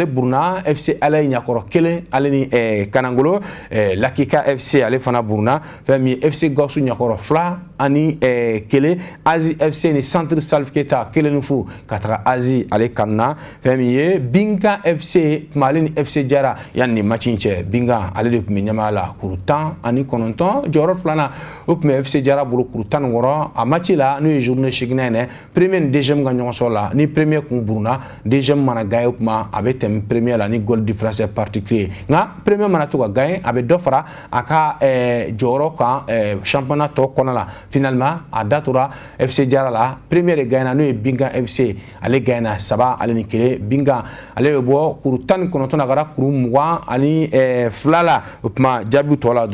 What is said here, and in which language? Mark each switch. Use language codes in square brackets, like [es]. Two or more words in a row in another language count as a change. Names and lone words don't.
[bm] buruna FC Alaye ɲakɔrɔ 1 ale ni Kanangolo Lakika FC ale fana buruna fɛn min ye FC Gawusu ɲakɔrɔ 2 ani 1 Azi FC ni Centre Salif Keita 1 ni fu ka taga Azi ale kanna fɛn min ye Binga FC kuma ale ni FC Jara yanni ni match in cɛ Binga ale de tun bɛ ɲɛmaya la kuru 10 ani 9 jɔyɔrɔ filanan o tun bɛ FC Jara bolo kuru 16 a match la n'o ye journée 8nan yɛrɛ premier ni deuxième ka ɲɔgɔn sɔrɔ la ni premier kun buruna deuxième mana gagné o kuma a bɛ tɛmɛ premier la ni [en] goal difference [bm] particulier nka premier mana to ka gagné a bɛ dɔ fara a ka jɔyɔrɔ kan championnat tɔ kɔnɔ la finalement a datora FC Jara la premier de gagné n'o ye Bingan FC ale gagné na 3 ale ni 1 Bingan ale bɛ bɔ kuru 19 na ka taa kuru 20 ani 2 la o kuma jaabi tɔ la